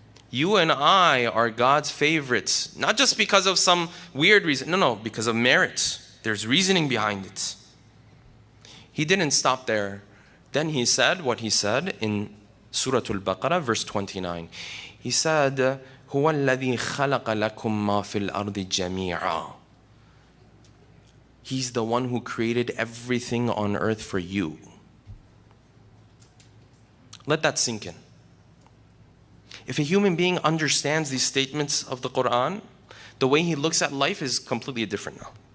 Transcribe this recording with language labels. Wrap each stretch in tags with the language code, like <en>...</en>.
<en>You and I are God's favorites. Not just because of some weird reason. No, because of merit. There's reasoning behind it. He didn't stop there. Then he said what he said in Surah Al-Baqarah, verse 29. He said,</en> <ar>هُوَ الَّذِي خَلَقَ لَكُمْ مَا فِي الْأَرْضِ جَمِيعًا.</ar> <en>He's the one who created everything on earth for you. Let that sink in. If a human being understands these statements of the Quran, the way he looks at life is completely different now.</en>